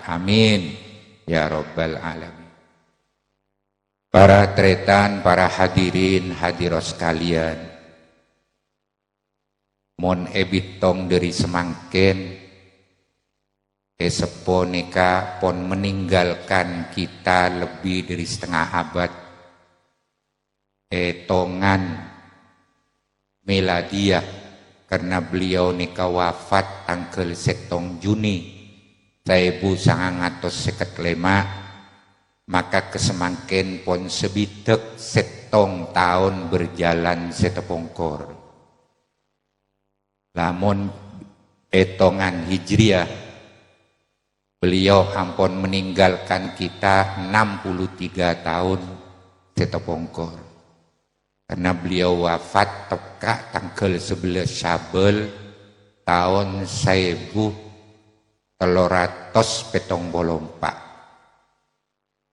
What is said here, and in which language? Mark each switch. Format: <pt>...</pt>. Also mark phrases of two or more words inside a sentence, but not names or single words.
<ar>Amin ya rabbal alamin.</ar> <mad>Para tretan, para hadirin hadiros sekalian, mon ebitong dari semangken</mad> <id>Sepo neka pon meninggalkan kita lebih dari setengah abad tongan meladiah karena beliau neka wafat tanggal 1 Juni 1955, maka</id> <mad>kesemangken pon sebitek</mad> <id>7 tahun berjalan setepongkor.</id> <mad>Lamun etongan hijriah</mad> <id>beliau ampun meninggalkan kita</id> <mad>63 tahun setepongkor.</mad> <id>Karena beliau wafat tepat tanggal 11 Syawal tahun 1374.</id>